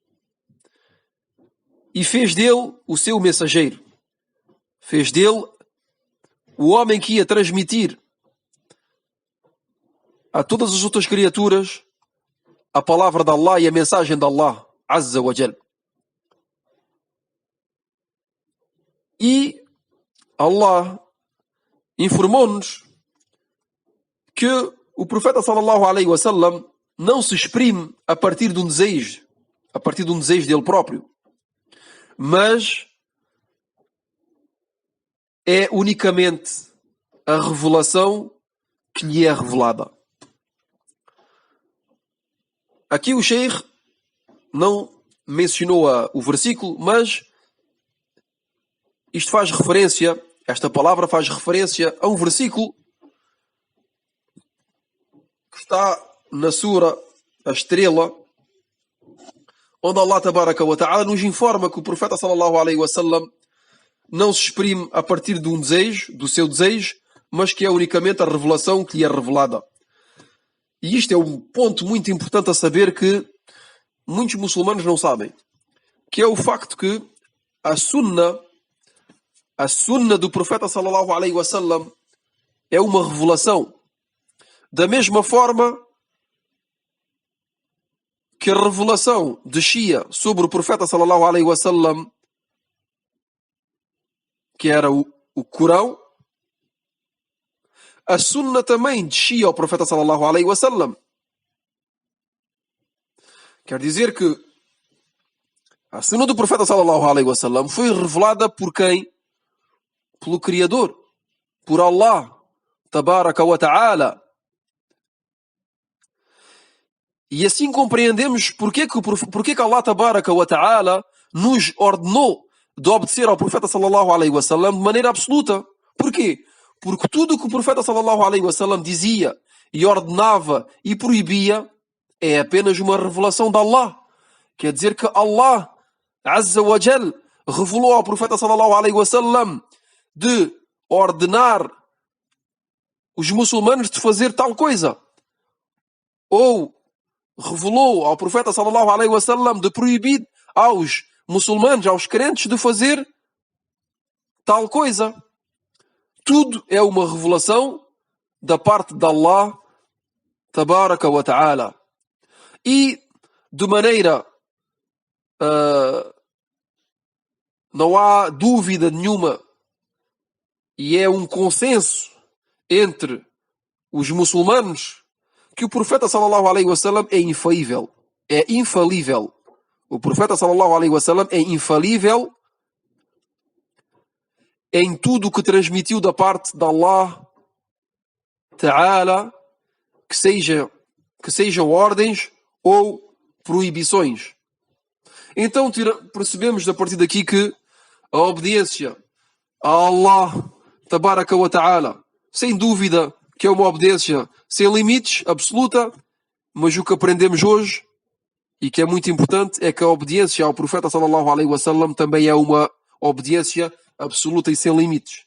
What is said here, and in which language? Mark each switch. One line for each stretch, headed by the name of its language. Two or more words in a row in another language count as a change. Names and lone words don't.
Portuguese: e fez dele o seu mensageiro, fez dele o homem que ia transmitir a todas as outras criaturas a palavra de Allah e a mensagem de Allah
Arabic: عز وجل.
Portuguese: E Allah informou-nos que o profeta
Arabic: صلى الله عليه وسلم
Portuguese: não se exprime a partir de um desejo dele próprio, mas é unicamente a revelação que lhe é revelada. Aqui o Sheikh não mencionou o versículo, mas esta palavra faz referência a um versículo que está na Sura A Estrela, onde Allah
Arabic: تبارك وتعالى
Portuguese: nos informa que o profeta
Arabic: صلى الله عليه وسلم
Portuguese: não se exprime a partir de um desejo, do seu desejo, mas que é unicamente a revelação que lhe é revelada. E isto é um ponto muito importante a saber que muitos muçulmanos não sabem, que é o facto que a sunna do profeta
Arabic: صلى الله عليه وسلم
Portuguese: é uma revelação. Da mesma forma que a revelação descia sobre o profeta
Arabic: صلى الله عليه وسلم,
Portuguese: que era o Corão, a sunna também descia ao profeta
Arabic: صلى الله عليه وسلم.
Portuguese: Quer dizer que a sunna do profeta
Arabic: صلى الله عليه وسلم
Portuguese: foi revelada por quem? Pelo Criador, por Allah
Arabic: تبارك وتعالى.
Portuguese: E assim compreendemos porque que Allah
Arabic: تبارك وتعالى
Portuguese: nos ordenou de obedecer ao profeta
Arabic: صلى الله عليه وسلم
Portuguese: de maneira absoluta. Porquê? Porque tudo o que o profeta
Arabic: صلى الله عليه وسلم
Portuguese: dizia e ordenava e proibia é apenas uma revelação de Allah. Quer dizer que Allah
Arabic: عز وجل
Portuguese: revelou ao profeta
Arabic: صلى الله عليه وسلم
Portuguese: de ordenar os muçulmanos de fazer tal coisa, ou revelou ao profeta
Arabic: صلى الله عليه وسلم
Portuguese: de proibir aos muçulmanos, aos crentes, de fazer tal coisa. Tudo é uma revelação da parte de Allah
Arabic: تبارك وتعالى.
Portuguese: E de maneira não há dúvida nenhuma, e é um consenso entre os muçulmanos, que o profeta
Arabic: صلى الله عليه وسلم
Portuguese: é infalível. é infalível. O profeta
Arabic: صلى الله عليه وسلم
Portuguese: é infalível em tudo o que transmitiu da parte de Allah Ta'ala, que sejam ordens ou proibições. Então percebemos a partir daqui que a obediência a Allah
Arabic: تبارك وتعالى,
Portuguese: sem dúvida que é uma obediência sem limites, absoluta, mas o que aprendemos hoje, e que é muito importante, é que a obediência ao profeta
Arabic: صلى الله عليه وسلم
Portuguese: também é uma obediência absoluta e sem limites.